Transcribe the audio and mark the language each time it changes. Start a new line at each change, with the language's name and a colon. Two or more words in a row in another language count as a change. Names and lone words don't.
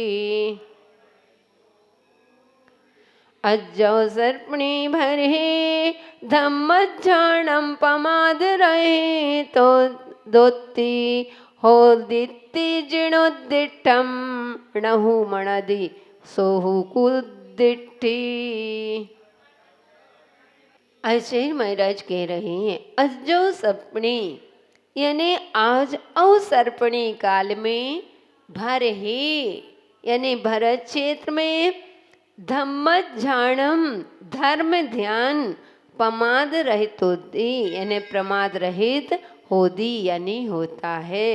Prakrit languages: अज्जो सर्पणी भरे, धम्मज्झाणम पमाद रहे तो दोत्ती, हो दित्ति जिणुद्दिठम णहु मणदि सोहु कुदिट्ठी।
Hindi: आचार्य महाराज कह रहे हैं,
Prakrit languages: अज्जो सर्पणी
Hindi: यानी आज अवसर्पणी काल में भर है, यानी भरत क्षेत्र में धम्मज्झाणम धर्म ध्यान पमाद रहित होती, यानी प्रमाद रहित होदी यानी होता है।